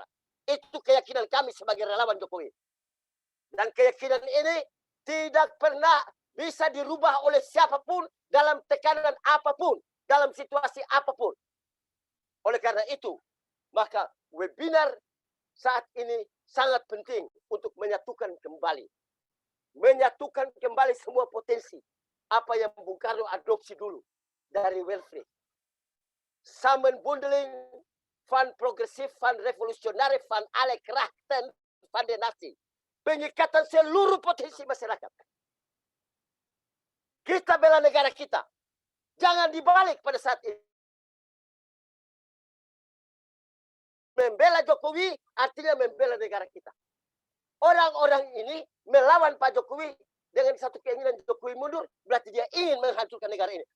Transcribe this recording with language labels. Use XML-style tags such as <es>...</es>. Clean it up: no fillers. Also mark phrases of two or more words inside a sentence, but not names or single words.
<id>Itu keyakinan kami sebagai relawan Jokowi. Dan keyakinan ini tidak pernah bisa dirubah oleh siapapun dalam tekanan apapun, dalam situasi apapun. Oleh karena itu, maka webinar saat ini sangat penting untuk menyatukan kembali. Menyatukan kembali semua potensi. Apa yang Bung Karno adopsi dulu dari welfare.</id> <nl>Sammenbundeling van progresif, van revolusionari, van alle krachten, van de natie.</nl> <id>Pengikatan seluruh potensi masyarakat. Kita bela negara kita. Jangan dibalik pada saat ini. Membela Jokowi artinya membela negara kita. Orang-orang ini melawan Pak Jokowi dengan satu keinginan Jokowi mundur, berarti dia ingin menghancurkan negara ini.</id>